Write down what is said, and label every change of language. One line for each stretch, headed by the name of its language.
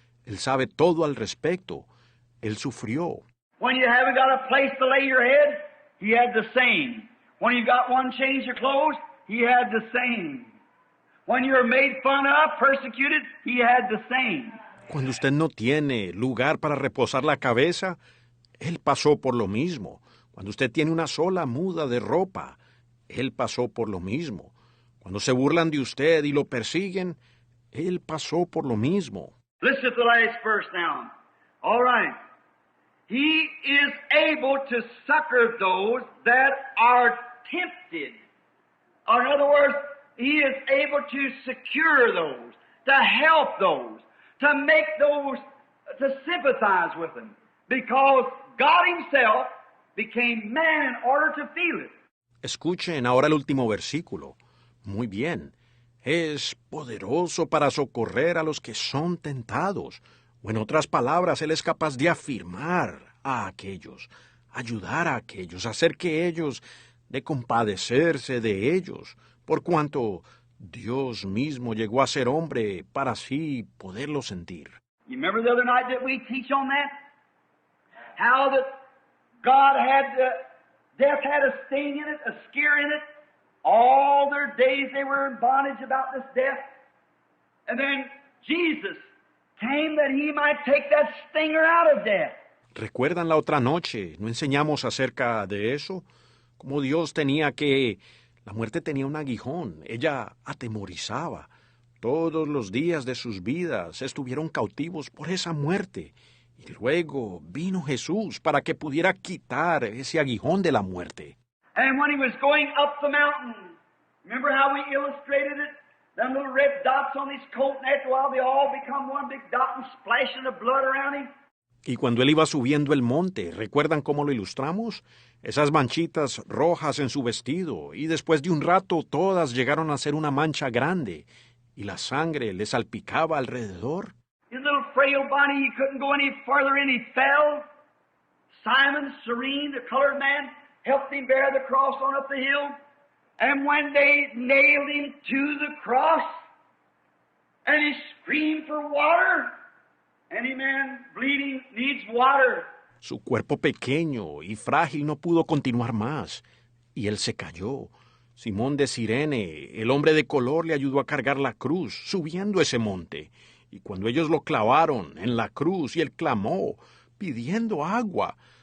Spanish: Él sabe todo al respecto. Él sufrió.
English: When you haven't got a place to lay your head, He had the same. When you got one change of clothes, He had the same. When you're made fun of, persecuted, He had the same.
Spanish: Cuando usted no tiene lugar para reposar la cabeza, Él pasó por lo mismo. Cuando usted tiene una sola muda de ropa, Él pasó por lo mismo. Cuando se burlan de usted y lo persiguen, Él pasó por lo mismo.
English: Listen to the last verse now. All right. He is able to succor those that are tempted. Or in other words, He is able to secure those, to help those, to make those, to sympathize with them. Because God Himself became man in order to feel it.
Spanish: Escuchen ahora el último versículo. Muy bien. Es poderoso para socorrer a los que son tentados. O en otras palabras, Él es capaz de afirmar a aquellos, ayudar a aquellos, hacer que ellos, de compadecerse de ellos, por cuanto Dios mismo llegó a ser hombre para así poderlo sentir.
English: You remember the other night that we teach on that? How that God had, death had a sting in it, a scare in it. All their days they were in bondage about this death. And then Jesus came that He might take that stinger out of death.
Spanish: ¿Recuerdan la otra noche? ¿No enseñamos acerca de eso? Como Dios tenía que... La muerte tenía un aguijón. Ella atemorizaba. Todos los días de sus vidas estuvieron cautivos por esa muerte. Y luego vino Jesús para que pudiera quitar ese aguijón de la muerte.
English: And when He was going up the mountain, remember how we illustrated it? Them little red dots on His coat, and after a while they all become one big dot and splashing the blood around Him.
Spanish: Y cuando él iba subiendo el monte, ¿recuerdan cómo lo ilustramos? Esas manchitas rojas en su vestido, y después de un rato todas llegaron a ser una mancha grande, y la sangre le salpicaba alrededor.
English: His little frail body, he couldn't go any further and he fell. Simon Serene, the colored man, helped him bear the cross on up the hill. And when they nailed him to the cross, and he screamed for water, any man bleeding needs water.
Spanish: Su cuerpo pequeño y frágil no pudo continuar más, y él se cayó. Simón de Cirene, el hombre de color, le ayudó a cargar la cruz, subiendo ese monte. Y cuando ellos lo clavaron en la cruz y él clamó, pidiendo agua.